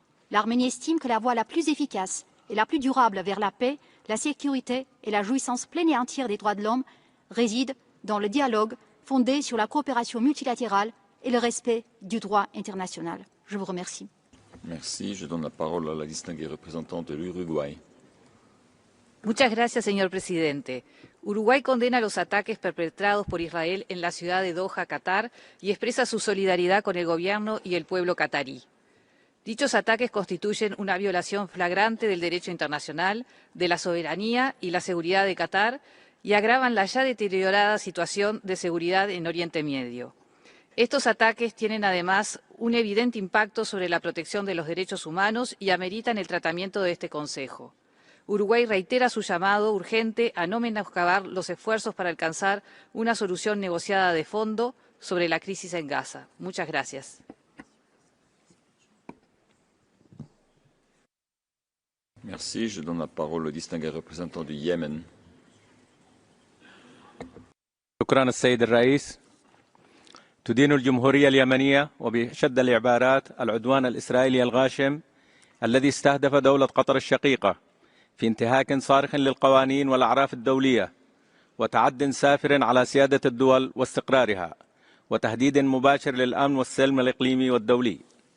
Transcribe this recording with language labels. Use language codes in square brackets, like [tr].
[fr] L'Arménie estime que la voie la plus efficace et la plus durable vers la paix, la sécurité et la jouissance pleine et entière des droits de l'homme réside dans le dialogue fondé sur la coopération multilatérale et le respect du droit international. Je vous remercie. Merci. Je donne la parole à la distinguée représentante de l'Uruguay. [es] Muchas gracias, señor presidente. Uruguay condena los ataques perpetrados por Israel en la ciudad de Doha, Qatar, y expresa su solidaridad con el gobierno y el pueblo qatarí. Dichos ataques constituyen una violación flagrante del derecho internacional, de la soberanía y la seguridad de Qatar, y agravan la ya deteriorada situación de seguridad en Oriente Medio. Estos ataques tienen además un evidente impacto sobre la protección de los derechos humanos y ameritan el tratamiento de este Consejo. Uruguay reitera su llamado urgente a no menoscabar los esfuerzos para alcanzar una solución negociada de fondo sobre la crisis en Gaza. Muchas gracias. [fr] Merci. Je donne la parole au distingué représentant du Yémen. [ar] شكرا السيد الرئيس. تدين الجمهورية اليمنية وبشد العبارات العدوان الإسرائيلي الغاشم الذي استهدف دولة قطر الشقيقة في انتهاك صارخ للقوانين والأعراف الدولية وتعد سافر على سيادة الدول واستقرارها وتهديد مباشر للأمن والسلم الإقليمي والدولي.